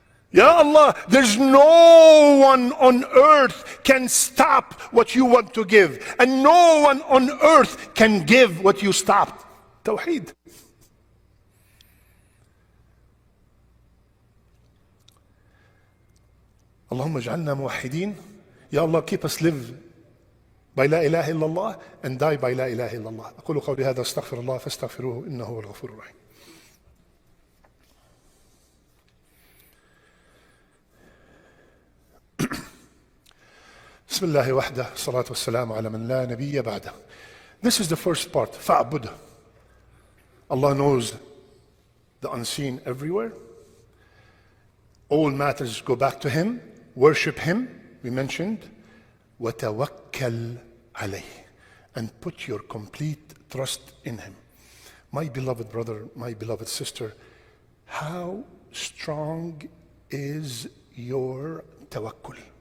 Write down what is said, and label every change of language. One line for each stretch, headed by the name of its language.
English: Ya Allah, there's no one on earth can stop what you want to give, and no one on earth can give what you stopped. Tawheed.
Arabic: Allahumma ja'alna muwahhideen.
English: Ya Allah, keep us live by la ilaha illallah and die by la ilaha illallah.
Arabic: أقول قولي هذا أستغفر الله فاستغفروه إنه هو الغفور الرحيم. بسم الله وحده الصلاة والسلام على من لا نبي بعده.
English: This is the first part. فَعْبُدْ. Allah knows the unseen everywhere. All matters go back to Him. Worship Him, we mentioned.
Arabic: وَتَوَكَّلْ عَلَيْهِ.
English: And put your complete trust in Him. My beloved brother, my beloved sister, how strong is your tawakkul?